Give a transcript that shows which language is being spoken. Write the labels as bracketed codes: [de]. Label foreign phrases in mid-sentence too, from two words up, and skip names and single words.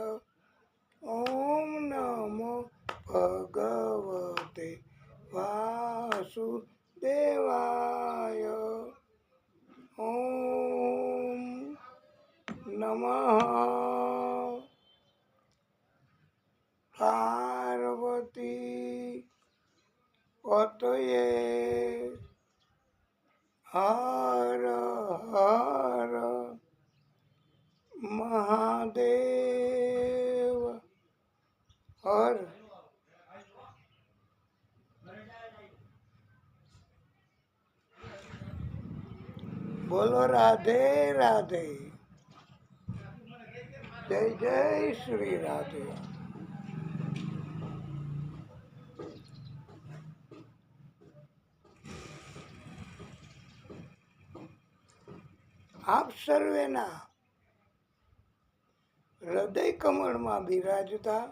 [sa] ओम नमो भगवते वासुदेवाय। ओम नमः पार्वती पतये हर हर महादेव हर। [hi] बोलो राधे राधे। जय जय श्री राधे। [gu] આપ સર્વેના હૃદય કમળમાં બિરાજતા